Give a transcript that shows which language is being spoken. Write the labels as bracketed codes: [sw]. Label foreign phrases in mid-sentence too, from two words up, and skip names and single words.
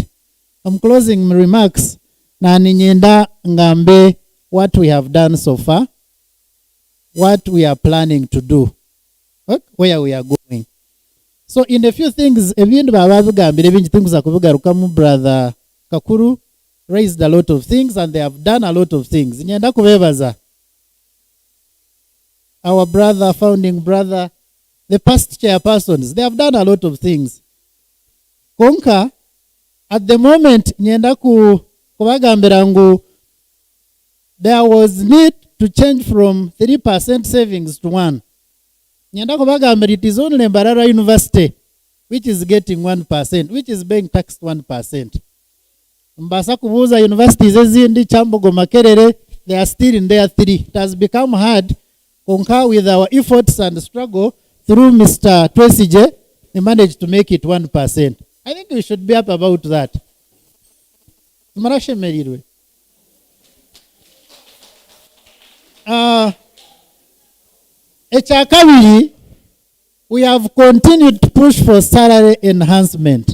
[en] I'm closing my remarks [nyn] na ninyenda ngambe [en] what we have done so far, what we are planning to do, where we are going. So in a few things [nyn] ebintu babagambire bingi [en] things akubigarukamu brother Kakuru raised a lot of things and they have done a lot of things. [nyn] Nyenda kubebaza [en] our brother, founding brother, the past chairpersons, they have done a lot of things. Konka, at the moment, [nyn] nyenda kubagambira ngu, [en] there was need to change from 3% savings to 1. [nyn] Nyenda kubagambira [en] it is only Mbarara University which is getting 1%, which is being taxed 1%. [nyn] Mbasa kubuza universities ezindi Chambogo Makerere, [en] they are still in their 3. It has become hard konka with our efforts and struggle through Mr. Twesije, we managed to make it 1%. I think we should be up about that. Echakabiri, we have continued to push for salary enhancement.